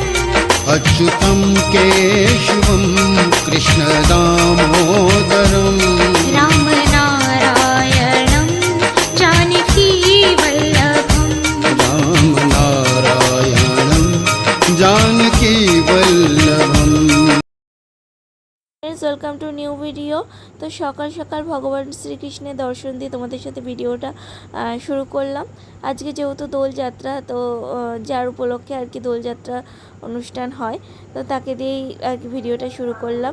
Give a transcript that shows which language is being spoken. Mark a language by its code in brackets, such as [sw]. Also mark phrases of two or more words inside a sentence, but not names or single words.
[sa] अच्युतं केशवं कृष्ण दामोदरम् रामनारायणं जानकी वल्लभम् रामनारायणं जानकी वल्लभम्। [en] Welcome to new video. [bn] তো সকাল সকাল ভগবান শ্রীকৃষ্ণের দর্শন দিয়ে তোমাদের সাথে ভিডিওটা শুরু করলাম। আজকে যেহেতু দোলযাত্রা, তো যার উপলক্ষে আর কি দোলযাত্রা অনুষ্ঠান হয়, তো তাকে দিয়েই আর কি ভিডিওটা শুরু করলাম।